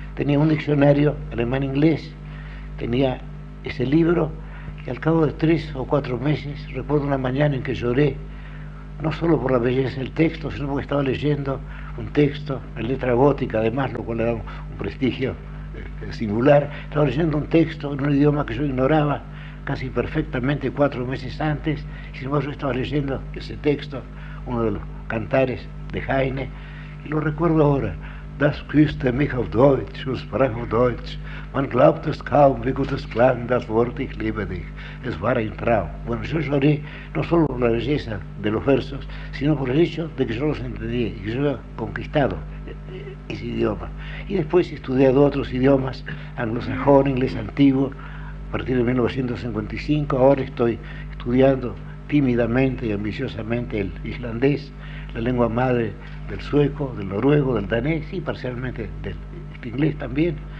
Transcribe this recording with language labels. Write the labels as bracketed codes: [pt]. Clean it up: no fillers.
[es] Tenía un diccionario alemán-inglés, tenía ese libro, y al cabo de 3 o 4 meses, recuerdo una mañana en que lloré, no solo por la belleza del texto, sino porque estaba leyendo un texto en letra gótica, además, lo cual le da un prestigio singular. Estaba leyendo un texto en un idioma que yo ignoraba casi perfectamente 4 meses antes, y sin embargo yo estaba leyendo ese texto, uno de los cantares de Heine, y lo recuerdo ahora. [de] Das küsste mich auf Deutsch und sprach auf Deutsch. Man glaubt es kaum, wie gut es klang, das Wort ich liebe dich. Es war ein Traum. [es] Bueno, yo lloré no solo por la belleza de los versos, sino por el hecho de que yo los entendía y que yo había conquistado ese idioma. Y después he estudiado otros idiomas, anglosajón, inglés antiguo, a partir de 1955. Ahora estoy estudiando tímidamente y ambiciosamente el islandés, la lengua madre del sueco, del noruego, del danés y parcialmente del inglés también.